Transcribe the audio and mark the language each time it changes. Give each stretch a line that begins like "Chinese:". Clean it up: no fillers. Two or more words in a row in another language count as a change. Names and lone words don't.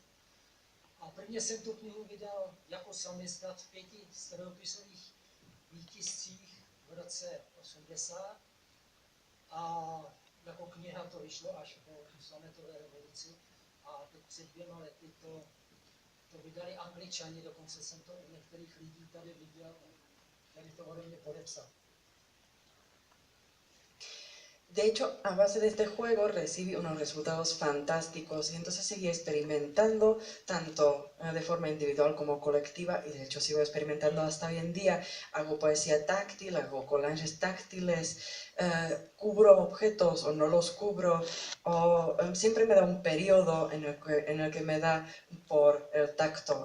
Czech: A prvně jsem tu knihu vydal jako samizdat v 5 strojoopisových výtiscích v roce 80. A jako kniha to vyšlo až po sametové revoluci. A teď před 2 lety to vydali Angličani, dokonce jsem to u některých lidí tady viděl, který to ode mě podepsal.
Spanish: De hecho, a base de este juego recibí unos resultados fantásticos y entonces seguí experimentando tanto de forma individual como colectiva, y de hecho sigo experimentando hasta hoy en día. Hago poesía táctil, hago collages táctiles, cubro objetos o no los cubro, o siempre me da un periodo en el que me da por el tacto.